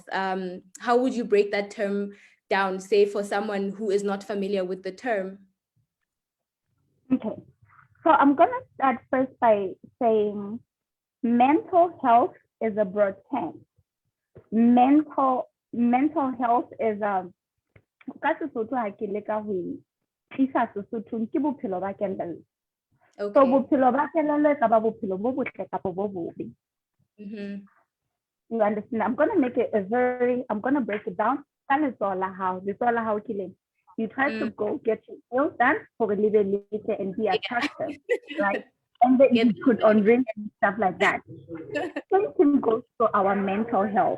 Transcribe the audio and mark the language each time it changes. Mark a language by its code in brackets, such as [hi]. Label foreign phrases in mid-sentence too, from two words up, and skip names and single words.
[en] How would you break that term down, say, for someone who is not familiar with the term? Okay, so I'm gonna start first by saying mental health is a broad term. Mental health is [st] ka Sesotho ha ke leka ho tlisa Sesothong ke bophelo ba kelello. So bophelo ba kelello ka ba bophelo bo botle kapa bo bobe. [en] You understand? I'm gonna break it down. You try to go get your nails done for a little later and be attractive, right? and then you put on rings and stuff like that. Same thing goes to our mental health.